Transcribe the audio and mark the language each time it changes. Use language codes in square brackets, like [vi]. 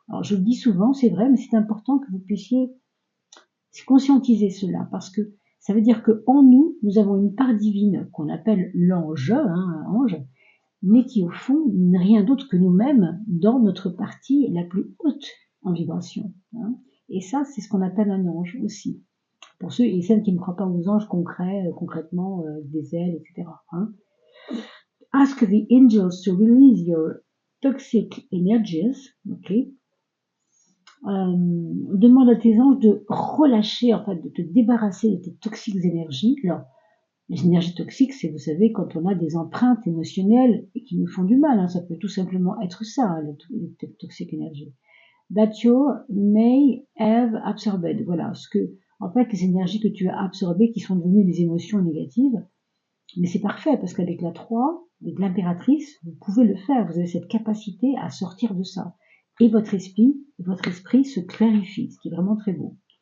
[fr] Alors je le dis souvent, c'est vrai, mais c'est important que vous puissiez conscientiser cela, parce que ça veut dire que en nous, nous avons une part divine qu'on appelle l'ange, hein, ange, mais qui au fond n'est rien d'autre que nous-mêmes dans notre partie la plus haute en vibration. Hein. Et ça, c'est ce qu'on appelle un ange aussi. Pour ceux et celles qui ne croient pas aux anges concrètement, des ailes, etc. Hein. [en] Ask the angels to release your toxic energies. Okay. [fr] Demande à tes anges de relâcher, en fait, de te débarrasser de tes toxiques énergies. Alors, les énergies toxiques, c'est, vous savez, quand on a des empreintes émotionnelles et qui nous font du mal. Hein, ça peut tout simplement être ça, hein, les toxiques énergies. [en] That you may have absorbed. [fr] Voilà, ce que, en fait, les énergies que tu as absorbées, qui sont devenues des émotions négatives. Mais c'est parfait, parce qu'avec la 3, avec l'impératrice, vous pouvez le faire. Vous avez cette capacité à sortir de ça. Et votre esprit se clarifie, ce qui est vraiment très beau.